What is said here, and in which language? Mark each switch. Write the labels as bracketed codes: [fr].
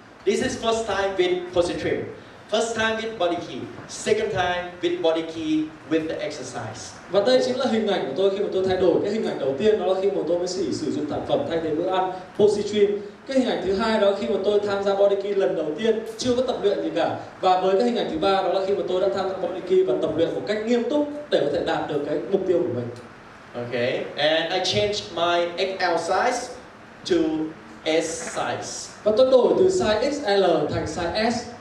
[en] This is first time with positive. First time with body key. Second time with body key with the exercise. [vi] Và đây chính là hình ảnh của tôi khi mà tôi thay đổi. Cái hình ảnh đầu tiên đó là khi mà tôi mới sử dụng sản phẩm thay thế bữa ăn Positrim. Cái hình ảnh thứ hai đó là khi mà tôi tham gia body key lần đầu tiên, chưa có tập luyện gì cả. Và với cái hình ảnh thứ ba đó là khi mà tôi đã tham gia body key và tập luyện một cách nghiêm túc để có thể đạt được cái mục tiêu của mình. [en] Okay, and I changed my XL size to S size. [vi] Và tôi đổi từ size XL thành size S.